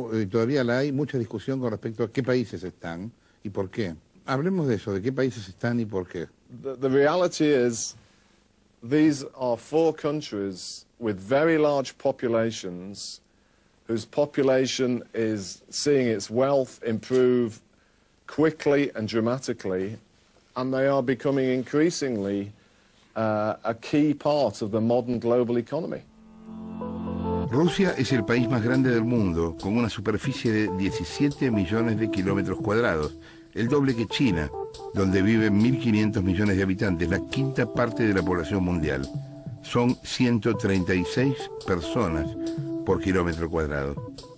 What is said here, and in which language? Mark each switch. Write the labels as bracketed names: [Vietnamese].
[Spanish] Todavía la hay mucha discusión con respecto a qué países están y por qué. Hablemos de eso, de qué países están y por qué. [English] The reality is, these are 4 countries with very large populations, whose population is seeing its wealth improve quickly and dramatically, and they are becoming increasingly a key part of the modern global economy. [Spanish] Rusia es el país más grande del mundo, con una superficie de 17 millones de kilómetros cuadrados, el doble que China, donde viven 1.500 millones de habitantes, la quinta parte de la población mundial. Son 136 personas por kilómetro cuadrado.